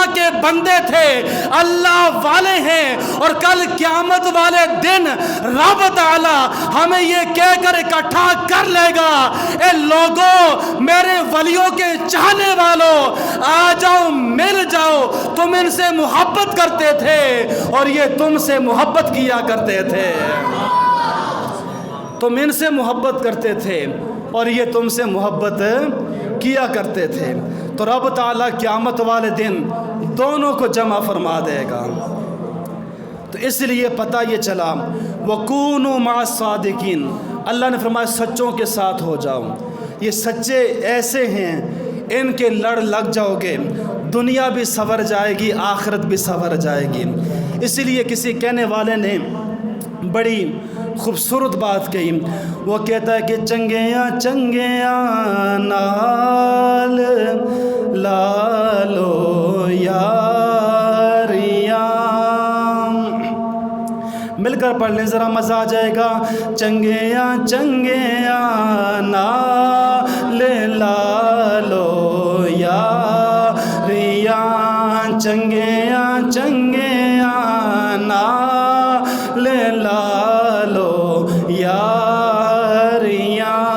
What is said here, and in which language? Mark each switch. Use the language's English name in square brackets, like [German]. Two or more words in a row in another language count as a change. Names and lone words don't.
[Urdu] کے بندے تھے، اللہ والے ہیں، اور کل قیامت والے دن رب تعالی ہمیں یہ کہہ کر اکٹھا کر لے گا، اے لوگوں، میرے ولیوں کے چاہنے والوں، آ جاؤ، مل جاؤ، تم ان سے محبت کرتے تھے اور یہ تم سے محبت کیا کرتے تھے، تم ان سے محبت کرتے تھے اور یہ تم سے محبت کیا کرتے تھے۔ تو رب تعالیٰ قیامت والے دن دونوں کو جمع فرما دے گا۔ تو اس لیے پتہ یہ چلا [Arabic] وَكُونُوا مَعَ الصَّادِقِينَ، [Urdu] اللہ نے فرمایا سچوں کے ساتھ ہو جاؤ۔ یہ سچے ایسے ہیں، ان کے لڑ لگ جاؤ گے، دنیا بھی سنور جائے گی، آخرت بھی سنور جائے گی۔ اسی لیے کسی کہنے والے نے بڑی خوبصورت بات کہی، وہ کہتا ہے کہ [Punjabi] چنگیاں چنگیاں نال لالو یاریاں، [Urdu] مل کر پڑھ لیں ذرا مزہ آ جائے گا۔ [Punjabi] چنگیاں چنگیاں نال لالو یاریاں، چنگیاں چنگیاں نال لالو یاریاں،